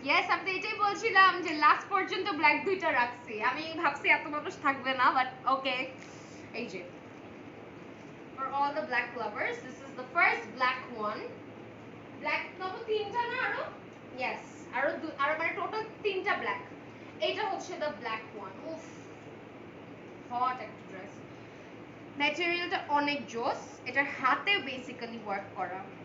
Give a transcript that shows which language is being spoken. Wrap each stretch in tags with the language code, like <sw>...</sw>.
<bn>Yes, আমি তো এটাই বলছিলাম যে লাস্ট পর্যন্ত ব্ল্যাক দুইটা রাখছি, আমি ভাবছি এত মানুষ থাকবে না, বাট ওকে।</bn> <en>এই যে for all the black lovers, this is the first black one.</en> <bn>Black তবে তিনটা না আরো, ইয়েস আরো মানে টোটাল তিনটা ব্ল্যাক। এইটা হচ্ছে দ্য ব্ল্যাক ওয়ান। উফ, হট একটা ড্রেস, ম্যাটেরিয়ালটা অনেক জোস, এটার হাতে বেসিক্যালি ওয়ার্ক করা।</bn>